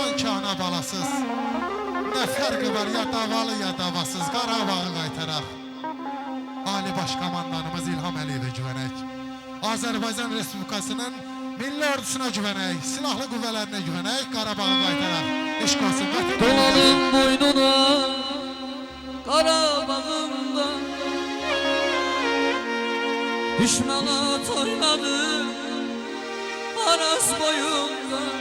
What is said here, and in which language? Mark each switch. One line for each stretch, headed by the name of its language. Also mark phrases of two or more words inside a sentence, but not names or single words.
Azerbaijani: iki ana balasız. Ne farkı var ya davalı ya davasız Qarabağı qaytaraq. Ali Başkomandanımız İlham Əliyevə güvənək. Azərbaycan Respublikasının milli ordusuna güvənək, silahlı qüvvələrinə güvənək, Qarabağı qaytaraq. Eşq olsun. Dolanın boynuna Qarabağımda düşmana toyladı Aras boyunda.